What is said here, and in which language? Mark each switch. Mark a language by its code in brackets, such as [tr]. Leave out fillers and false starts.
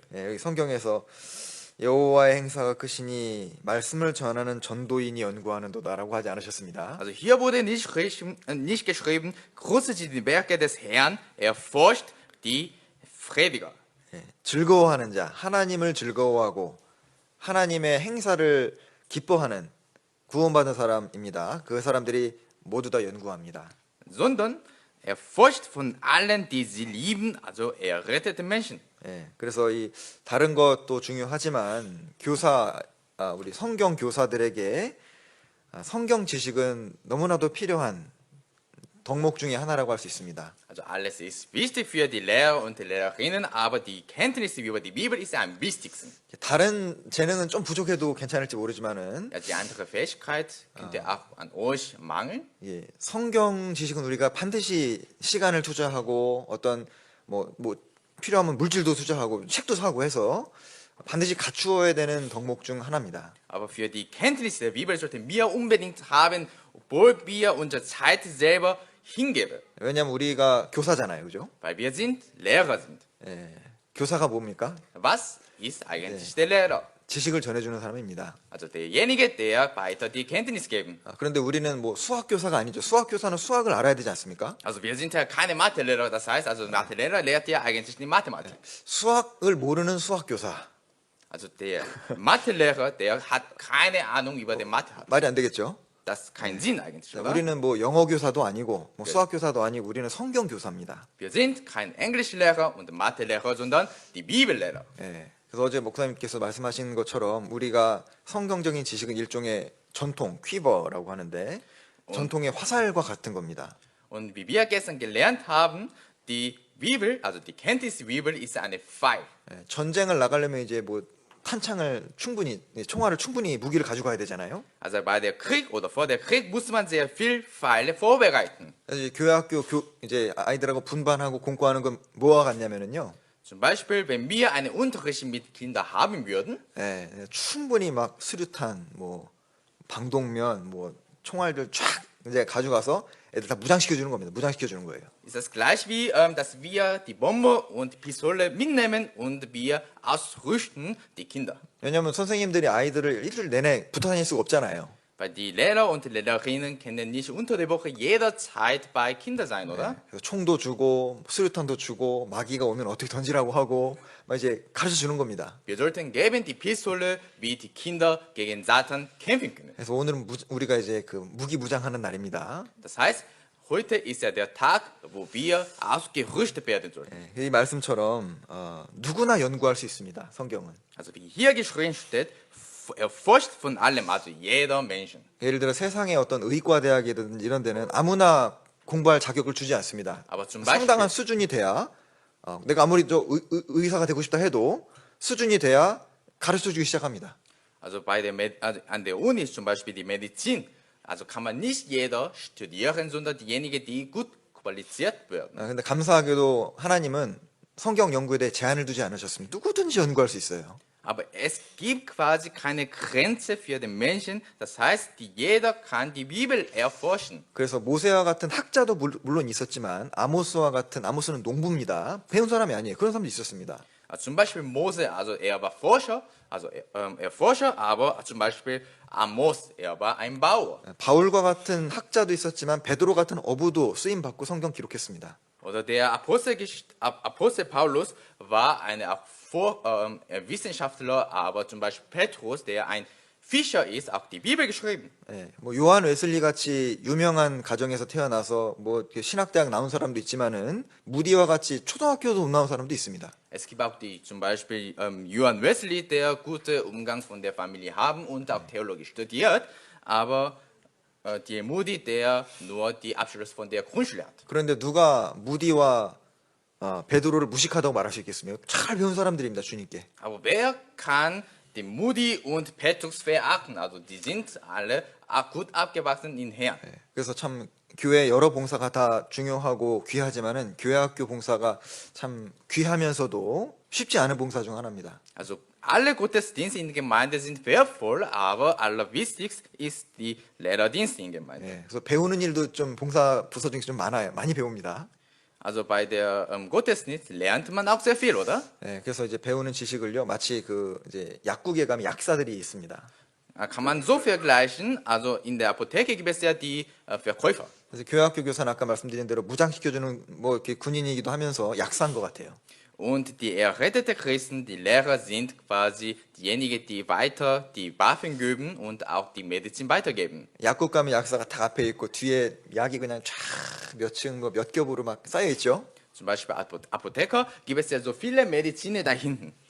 [ko] 네, 여기 성경에서 여호와의 행사가 크시니 말씀을 전하는 전도인이 연구하는도다라고 하지 않으셨습니다. [de] Also hier wurde nicht geschrieben, groß sind die Werke des Herrn, erforscht die Prediger. [ko] 네, 즐거워하는 자, 하나님을 즐거워하고 하나님의 행사를 기뻐하는 구원받은 사람입니다. 그 사람들이 모두 다 연구합니다. [de] Sondern erforscht von allen, die sie lieben, also errettete Menschen. [ko] 예, 그래서 이 다른 것도 중요하지만 우리 성경 교사들에게 성경 지식은 너무나도 필요한 덕목 중에 하나라고 할 수 있습니다. [de] Also alles ist wichtig für die Lehrer und die Lehrerinnen, aber die Kenntnis über die Bibel ist am wichtigsten. [ko] 다른 재능은 좀 부족해도 괜찮을지 모르지만은 [de] Ja, die andere Fähigkeit könnte auch an euch mangeln. [ko] 예, 성경 지식은 우리가 반드시 시간을 투자하고 어떤 뭐 필요하면 물질도 투자하고 책도 사고 해서 반드시 갖추어야 되는 덕목 중 하나입니다. [de] Aber für die Kenntnis der Bibel sollten wir unbedingt haben, obwohl wir unsere Zeit selber hingeben. [ko] 왜냐하면 우리가 교사잖아요, 그죠? [de] Weil wir sind Lehrer sind. [ko] 예, 교사가 뭡니까? [de] Was ist eigentlich der Lehrer? [ko] 지식을 전해주는 사람입니다. [de] Also derjenige, der weiter die Kenntnis geben. [ko] 그런데 우리는 뭐 수학 교사가 아니죠. 수학 교사는 수학을 알아야 되지 않습니까? [de] Also wir sind ja keine Mathelehrer, das heißt, also Mathelehrer lehrt ja eigentlich die Mathematik. [ko] 수학을 모르는 수학 교사 [de] Also der Mathelehrer, der hat keine Ahnung über die Mathe. [ko] 말이 안 되겠죠. [de] Das ist kein Sinn eigentlich, oder? [ko] 우리는 뭐 영어 교사도 아니고 뭐 수학 교사도 아니고 우리는 성경 교사입니다. [de] Wir sind kein Englischlehrer und Mathelehrer, sondern die Bibellehrer. [ko] 예. 그래서 어제 목사님께서 말씀하신 것처럼 우리가 성경적인 지식은 일종의 전통, 퀴버라고 하는데 전통의 화살과 같은 겁니다. [de] Und wie wir gestern gelernt haben, die Bibel, also die Kenntnisbibel ist eine Pfeil. [ko] 예, 전쟁을 나가려면 이제 뭐 탄창을 충분히, 총알을 충분히 무기를 가지고 가야 되잖아요. [de] Also bei der Krieg oder vor der Krieg muss man sehr viel Pfeile vorbereiten. [ko] 이제 교회학교 이제 아이들하고 분반하고 공부하는 건 뭐와 같냐면은요. [de] Zum Beispiel, wenn wir einen Unterricht mit Kindern haben würden, [ko] 예, 충분히 막 수류탄, 뭐 방독면, 뭐 총알들 쫙 이제 가져가서 애들 다 무장시켜 주는 겁니다. 무장시켜 주는 거예요. [de] ist das gleich wie, dass wir die Bombe und Pistole mitnehmen und wir ausrüsten die Kinder. [ko] 왜냐하면 선생님들이 아이들을 일주일 내내 붙어 다닐 수가 없잖아요. [de] Weil die Lehrer und Lehrerinnen können nicht unter der Woche jederzeit bei Kindern sein, oder? [ko] 그래서 총도 주고 수류탄도 주고 마귀가 오면 어떻게 던지라고 하고 막 이제 가르쳐 주는 겁니다. [de] Wir sollten geben die Pistole, wie die Kinder gegen Satan kämpfen können. [ko] 그래서 오늘은 우리가 이제 그 무기무장하는 날입니다. [de] Das heißt, heute ist ja der Tag, wo wir ausgerüstet werden sollen. [ko] 이 말씀처럼 누구나 연구할 수 있습니다. 성경은. [de] Also wie hier geschrieben steht, erforscht von allem, also jeder Menschen. [ko] 예를 들어 세상의 어떤 의과대학이든 이런 데는 아무나 공부할 자격을 주지 않습니다. [de] Aber zum [ko] 상당한 [de] Beispiel, [ko] 수준이 돼야 내가 아무리 의사가 되고 싶다 해도 수준이 돼야 가르쳐 주기 시작합니다. [de] also an der Uni zum Beispiel die Medizin, also kann man nicht jeder studieren, sondern diejenigen, die gut qualifiziert werden. [ko] 근데 감사하게도 하나님은 성경 연구에 대해 제한을 두지 않으셨습니다. 누구든지 연구할 수 있어요. [de] Aber es gibt quasi keine Grenze für den Menschen. Das heißt, jeder kann die Bibel erforschen. [ko] 그래서 모세와 같은 학자도 물론 있었지만 아모스는 농부입니다. 배운 사람이 아니에요. 그런 사람도 있었습니다. [de] Also zum Beispiel Mose, also er war Forscher, also Erforscher, aber zum Beispiel Amos, er war ein Bauer. [ko] 바울과 같은 학자도 있었지만 베드로 같은 어부도 쓰임 받고 성경 기록했습니다. [de] Oder der Apostel Paulus war ein Wissenschaftler, aber zum Beispiel Petrus, der ein Fischer ist, auch die Bibel geschrieben. [ko] 예, 뭐 요한 웨슬리 같이 유명한 가정에서 태어나서 뭐 이렇게 신학대학 나온 사람도 있지만은 무디와 같이 초등학교도 못 나온 사람도 있습니다. [de] Es gibt auch zum Beispiel Johann Wesley, der gute Umgang von der Familie haben und auch Theologie studiert, aber die Moody, der nur die Abschluss von der Grundschule hat. [ko] 그런데 누가 무디와 베드로를 무식하다고 말할 수 있겠습니까? 잘 배운 사람들입니다, 주님께. [de] Aber wer kann die Moody und Petrus verachten? Also die sind alle gut abgewachsen in Herrn. [ko] 그래서 참 교회 여러 봉사가 다 중요하고 귀하지만은 교회학교 봉사가 참 귀하면서도 쉽지 않은 봉사 중 하나입니다. [de] Also alle Gottesdienste in der Gemeinde sind wertvoll, aber allerwichtigst ist die Lehrerdienst in der Gemeinde. [ko] 예, 그래서 배우는 일도 좀 봉사 부서 중에 좀 많아요. 많이 배웁니다. [de] Also bei der Gottesdienst lernt man auch sehr viel, oder? [ko] 예, 그래서 이제 배우는 지식을요, 마치 그 이제 약국에 가면 약사들이 있습니다. [de] Kann man so vergleichen, also in der Apotheke gibt es ja die Verkäufer. [ko] 그래서 교회학교 교사는 아까 말씀드린 대로 무장시켜주는 뭐 이렇게 군인이기도 하면서 약사인 것 같아요. [de] Und die erretteten Christen, die Lehrer sind quasi diejenigen, die weiter die Waffen geben und auch die Medizin weitergeben. [ko] 약국 가면 약사가 딱 앞에 있고 뒤에 약이 그냥 쫙 몇 층, 몇 겹으로 막 쌓여 있죠. [de] Zum Beispiel Apotheker gibt es ja so viele Mediziner da hinten.